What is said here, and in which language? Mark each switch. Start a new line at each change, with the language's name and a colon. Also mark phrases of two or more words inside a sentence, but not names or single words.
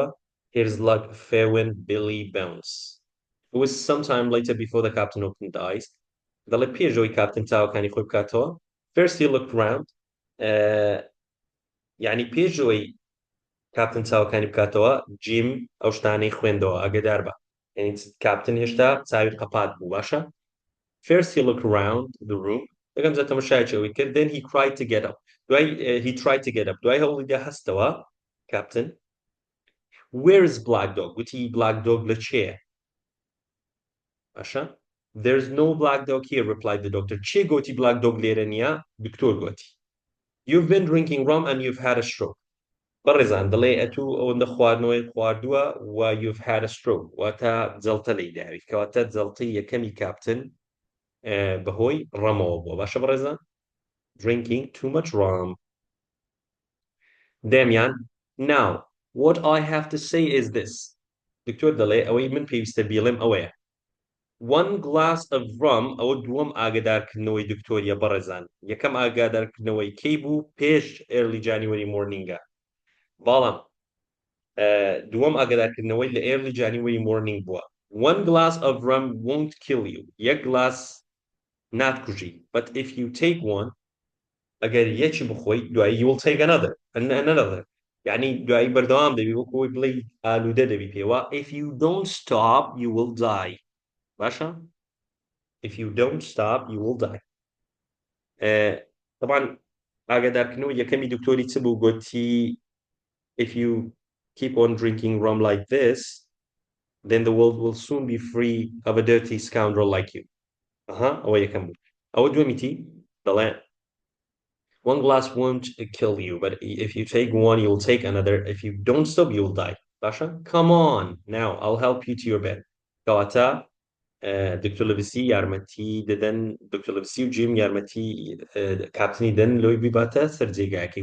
English: Here's luck, Fairwind, Billy, Bounce. It was sometime later before the captain opened the eyes.
Central Kurdish: دەڵێ پێشەوەی کاپتن چاوەکانی خۆی بکاتەوە.
English: First he looked round.
Central Kurdish: یعنی پێشەوەی کاپتن چاوەکانی بکاتەوە جیم ئەو شتانەی خوێندەوە ئاگادار بە. یعنی کاپتن هێشتا چاوی قەپات بوو باشە.
English: First he looked around the room.
Central Kurdish: یەکەم جا تەماشایەوەی کرد.
English: Then he tried to get up. He tried to get up.
Central Kurdish: دوای هەوڵیدا هەستەوە کاپتن.
English: Where is Black Dog?
Central Kurdish: وتی Black Dog لە چێیە؟ باشە.
English: There's no black dog here, replied the doctor.
Central Kurdish: چێ گوتی Black Dog لێرە نییە؟ دکتۆر گوتی.
English: You've been drinking rum and you've had a stroke.
Central Kurdish: بەڕێزان دەڵێ ئەتوو ئەوەندە خواردنەوەی خواردووە و
English: you've had a stroke
Central Kurdish: واتە جەڵتە لەی داویت کەواتە جەڵتەی یەکەمی کاپتن بەهۆی ڕەمەوە بووە باشە بەڕێزان.
English: Drinking too much rum. دەمیان now what I have to say is this.
Central Kurdish: دکتۆر دەڵێ ئەوەی من پێویستە بیڵێم ئەوەیە.
English: One glass of rum
Central Kurdish: ئەوە دووەم ئاگادارکردنەوەی دکتۆریە بەڕێزان. یەکەم ئاگادارکردنەوەی کەی بوو پێش
English: early January morningە.
Central Kurdish: بەڵام دووەم ئاگادارکردنەوەی لە
English: early January morning
Central Kurdish: بووە.
English: One glass of rum won't kill you.
Central Kurdish: یەک گلاس ناتکوژی.
English: But if you take one
Central Kurdish: ئەگەر یەکی بخۆی دوایی
English: you will take another.
Central Kurdish: یعنی دوایی بەردەوام دەبی وەکۆی بڵێ ئالوودە دەبی پێوە.
English: If you don't stop you will die.
Central Kurdish: باشە؟
English: If you don't stop you will die.
Central Kurdish: طبعا ئاگادارکردنەوە یەکەمی دکتۆری چ بوو گوتی
English: if you keep on drinking rum like this then the world will soon be free of a dirty scoundrel like you.
Central Kurdish: ئەوە یەکەم بوو. ئەوە دووەمیتی دەڵێ
English: one glass won't kill you but if you take one you'll take another if you don't stop you'll die. باشە؟ Come on now I'll help you to your bed.
Central Kurdish: کەواتە دکتۆر لەڤسی یارمەتی دەدەن دکتۆر لەڤسی و جیم یارمەتی کاپتنی دەن لۆی بیباتە سەر جێگاکەی.